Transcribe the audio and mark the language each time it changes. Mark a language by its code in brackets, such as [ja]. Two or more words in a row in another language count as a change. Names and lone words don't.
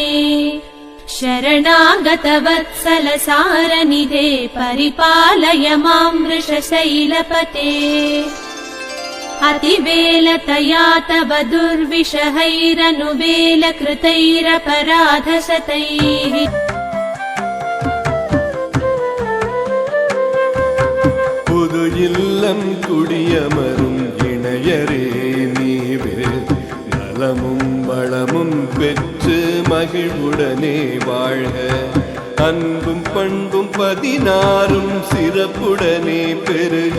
[sa] శరణాగత వత్సల సారనిధే పరిపాలయ మాం వృషశైలపతే. అతివేలతయా తవ దుర్విషహైరనువేల కృతైరపరాధశతైః. [ta] புது இல்லம் குடியமரும் இணையரே நீவே, நலமும் வளமும் பெற்று மகிழ்வுடனே வாழ்க. அன்பும் பண்பும் 16 சிறப்புடனே பெருக.